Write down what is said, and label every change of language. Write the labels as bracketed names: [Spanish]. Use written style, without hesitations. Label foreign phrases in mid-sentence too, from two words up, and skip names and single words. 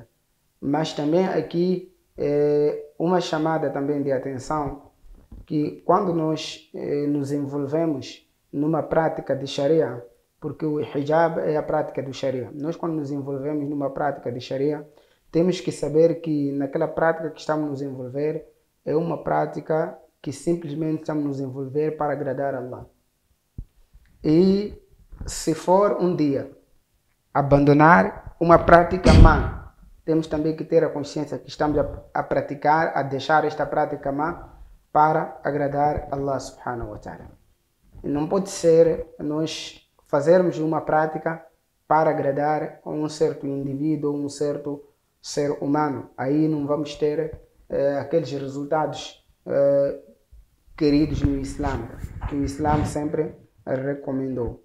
[Portuguese] Mas também aqui uma chamada também de atenção, que quando nós nos envolvemos numa prática de Sharia, porque o hijab é a prática do Sharia, nós quando nos envolvemos numa prática de Sharia, temos que saber que naquela prática que estamos nos envolver é uma prática que simplesmente estamos nos envolver para agradar a Allah. E se for um dia abandonar uma prática má, temos também que ter a consciência que estamos a praticar, a deixar esta prática má para agradar [Arabic] الله سبحانه وتعالى. [Portuguese] E não pode ser nós fazermos uma prática para agradar a um certo indivíduo, um certo ser humano. Aí não vamos ter aqueles resultados queridos no Islã, que o Islã sempre recomendou.